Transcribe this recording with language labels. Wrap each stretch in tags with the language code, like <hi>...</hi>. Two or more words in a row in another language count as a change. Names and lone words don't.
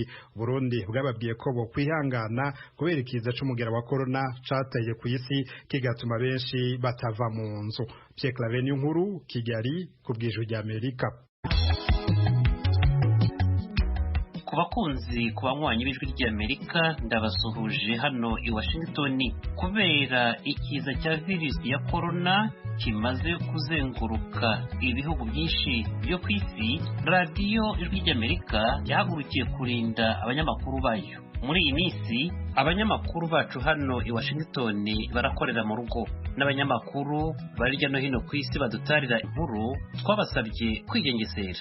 <rn>Burundi bwababwiye ko bo kwihangana kubera ikiza c'umugera wa corona cateye ku isi kigatuma benshi batava mu nzu.</rn> <rw>Pierre Claver Nkuru, Kigali, ku bw'Ijwi ry'Amerika.</rw> <rn>Ku bakunzi ku banywanyi b'Ijwi ry'Amerika ndabasuhuje hano i Washington.</rn> <rw>Kubera ikiza cya virusi ya corona kimaze kuzenguruka ibihugu byinshi byo ku isi, radiyo Ijwi ry'Amerika yahagurukiye kurinda abanyamakuru bayo. Muri iyi minsi abanyamakuru bacu hano i Washington barakorera mu rugo, n'abanyamakuru bari hirya no hino ku isi badutarira inkuru twabasabye kwigengesera.</rw>